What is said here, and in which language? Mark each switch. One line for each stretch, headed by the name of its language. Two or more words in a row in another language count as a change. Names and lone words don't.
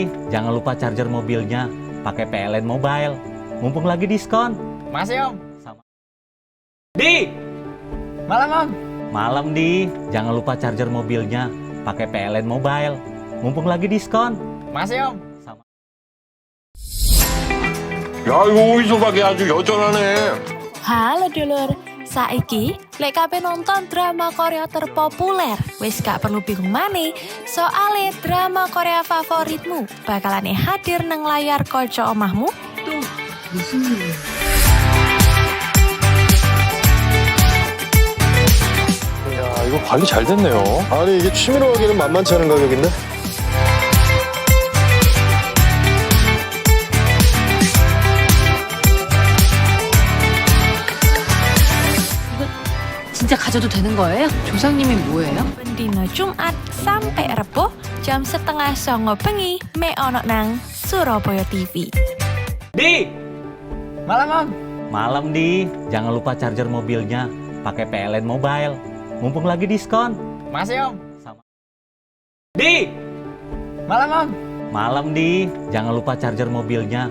Indonesian: Jangan lupa charger mobilnya. Pakai PLN Mobile. Mumpung lagi diskon. Masih, Om. Sama. Di! Malam, Om. Malam, Di. Jangan lupa charger mobilnya. Pakai PLN Mobile. Mumpung lagi diskon. Masih, Om. Sama.
Korean: 야, 이거 오이소박이 아주 여전하네.
Javanese: Halo dulur, saiki lek kabeh nonton drama Korea terpopuler, wis gak perlu bingung maneh, soale drama Korea favoritmu bakalan hadir nang layar kaca omahmu.
Indonesian: Tuh, di sini.
Korean: 야, 이거 관리 잘 됐네요. 아니, 이게 취미로 하기는 만만치 않은 가격인데? 진짜 가져도 되는 거예요? 조상님이 뭐예요?
Javanese: Dino Jumat sampai Rebo jam 8:30 bengi me ono nang Surabaya TV.
Indonesian: Di! Malam, Om. Malam, Di. Jangan lupa charger mobilnya. Pakai PLN Mobile. Mumpung lagi diskon. Masih, Om. Sama. Di! Malam, Om. Malam, Di. Jangan lupa charger mobilnya.